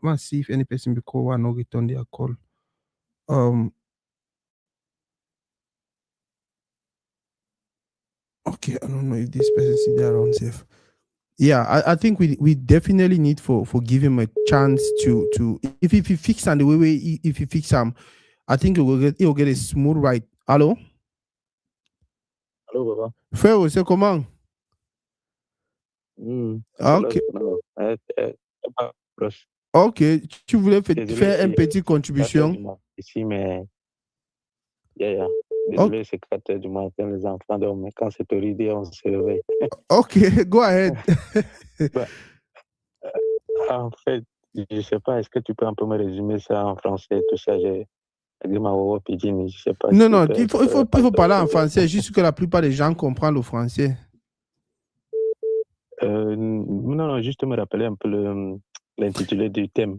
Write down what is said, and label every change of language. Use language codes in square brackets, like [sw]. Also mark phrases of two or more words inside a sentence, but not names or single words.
[en] Let's see if any person be call one or return their call. Okay, I don't know if this person see there around safe. Yeah, I think we definitely need for give him a chance to if he fix and the way if he fix him, I think he will get a smooth ride. Hello? [fr] Allô, Baba. Frère, c'est comment? Ok. Ok, tu voulais faire une petite contribution? Ici, mais désolé, c'est 4h du matin, les enfants dorment, mais quand c'est horrible, on se réveille. [en] Ok, go ahead. [fr] En fait, je sais pas, est-ce que tu peux un peu me résumer ça en français, tout ça, je sais pas. Non, il faut parler en français, juste que la plupart des gens comprennent le français. Non, juste me rappeler un peu l'intitulé du thème.